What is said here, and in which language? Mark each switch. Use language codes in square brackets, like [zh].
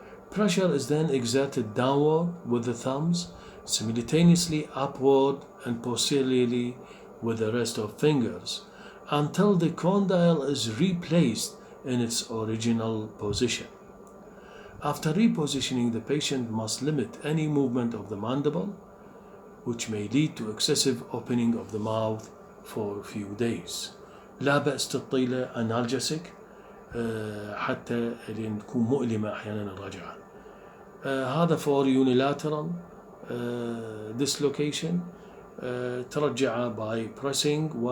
[en] Pressure is then exerted downward with the thumbs, simultaneously upward and posteriorly with the rest of fingers, until the condyle is replaced in its original position. After repositioning, the patient must limit any movement of the mandible, which may lead to excessive opening of the mouth for a few days. [ar] لا بأس تطيله analgesic حتى لين تكون مؤلمة أحيانا الرجعة. هذا [en] for unilateral dislocation. [ar] ترجعه [en] by pressing